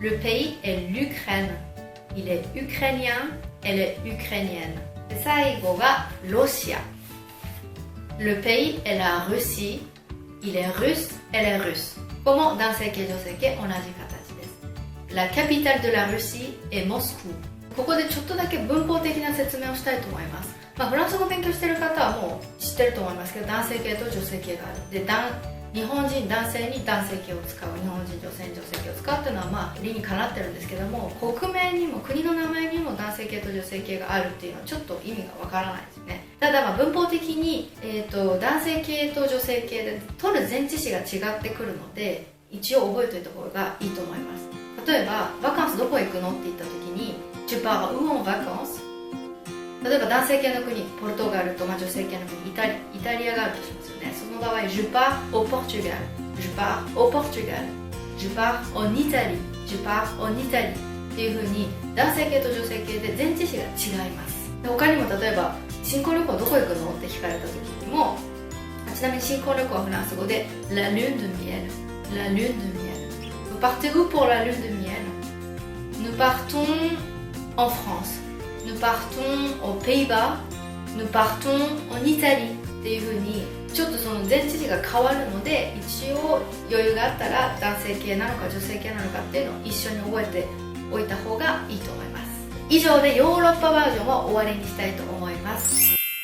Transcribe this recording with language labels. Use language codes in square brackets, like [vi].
[fr] Le pays est l'Ukraine. Il est ukrainien. Elle est ukrainienne. [ja] で最後がロシア。 [fr] Le pays est la Russie. Il est russe. Elle est russe. [ja] ここも男性形女性形同じ形です。 [fr] La capitale de la Russie est Moscou. [ja] ここでちょっとだけ文法的な説明をしたいと思います。フランス語を勉強している方はもう知ってると思いますけど、男性形と女性形がある。で、日本人男性に男性形を使う、日本人女性に女性形を使うっていうのは理にかなってるんですけども、国名にも国の名前にも男性形と女性形があるっていうのはちょっと意味がわからないですね。ただ文法的に、男性形と女性形で取る前置詞が違ってくるので、一応覚えておいた方がいいと思います。例えばバカンスどこ行くのって言った時に [fr] Tu pars où en vacances? [ja] 例えば男性系の国ポルトガルと、女性系の国イタリアがあるとしますよね。その場合 [fr] Je pars au Portugal. Je pars au Portugal. Je pars en Italie. Je pars en Italie. [ja] っていう風に男性系と女性系で前置詞が違います。他にも例えば新婚旅行どこ行くのって聞かれた時にも、ちなみに新婚旅行はフランス語で [fr] La lune de miel. La lune de miel. Vous partez où pour la lune de miel? Nous partons en France. Nous partons aux Pays-Bas. Nous partons en Italie. [ja] っていう風にちょっとその前置詞が変わるので、一応余裕があったら男性形なのか女性形なのかっていうのを一緒に覚えておいた方がいいと思います。以上でヨーロッパバージョンは終わりにしたいと思います。